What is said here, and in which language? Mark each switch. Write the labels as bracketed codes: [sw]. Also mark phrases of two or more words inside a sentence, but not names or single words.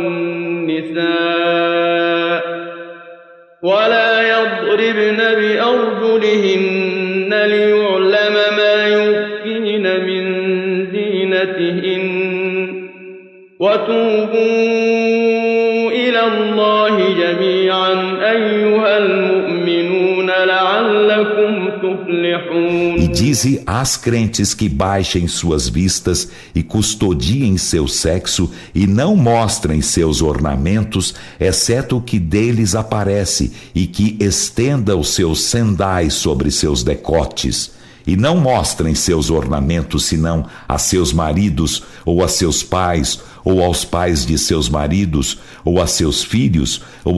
[ar] النساء ولا يضربن بأرجلهن ليعلم ما يخفين من زينتهن وتوبوا إلى الله جميعا أيها المؤمنون لعلكم تفلحون. [pt] E dize às crentes que baixem suas vistas e custodiem seu sexo e não mostrem seus ornamentos, exceto o que deles aparece, e que estenda os seus sendais sobre seus decotes. E não mostrem seus ornamentos senão a seus maridos, ou a seus pais, ou aos pais de seus maridos, ou a seus filhos, ou